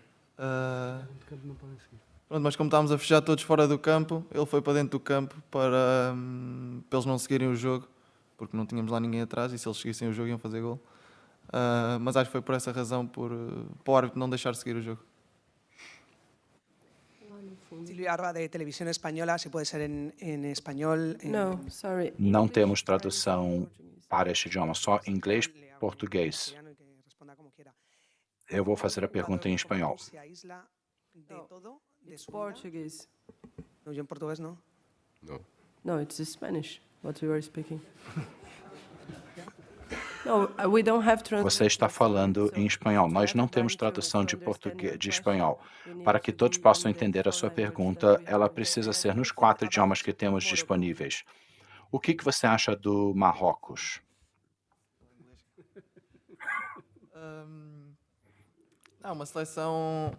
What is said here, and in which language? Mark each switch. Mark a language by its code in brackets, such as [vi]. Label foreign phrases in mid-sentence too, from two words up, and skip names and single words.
[pt] Pronto, mas como estávamos a fechar todos fora do campo, ele foi para dentro do campo para eles não seguirem o jogo, porque não tínhamos lá ninguém atrás e se eles seguissem o jogo iam fazer gol. Mas acho que foi por essa razão, para o árbitro não deixar seguir o jogo. [es] Silvia Arba, de Televisión Española, se puede ser en español. [en] No, sorry. [pt] Não temos tradução para este idioma, só inglês, português. Eu vou fazer a pergunta em espanhol. [en] It's Portuguese. [es] No, yo en portugués no. [en] No, it's Spanish, what we were speaking. No, we don't have translation. [pt] Você está falando em espanhol. Nós não temos tradução de português, de espanhol. Para que todos possam entender a sua pergunta, ela precisa ser nos 4 idiomas que temos disponíveis. O que você acha do Marrocos? Uma seleção...